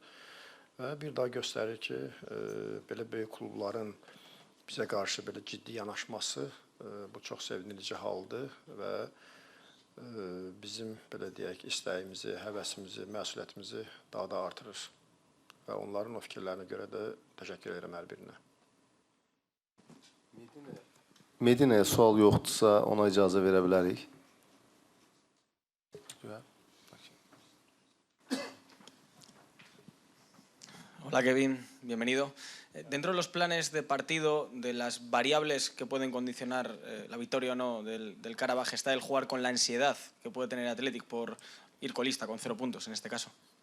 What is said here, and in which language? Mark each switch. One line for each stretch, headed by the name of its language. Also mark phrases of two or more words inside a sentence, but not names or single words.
Azerbaijani: Və bir daha göstərir ki, belə böyük klubların bizə qarşı belə ciddi yanaşması bu çox sevindirici haldır və bizim belə deyək istəyimizi, həvəsimizi, məsuliyyətimizi daha da artırır. Və onların o fikirlərinə görə də təşəkkür edirəm hər birinə. Medina'ya sual yoxdursa ona icazə verə bilərik.
Spanish: Hola Kevin, bienvenido. Dentro de los planes de partido, de las variables que pueden condicionar la victoria o no del Karabaj, está el jugar con la ansiedad que puede tener Athletic por ir colista con 0 puntos en este caso.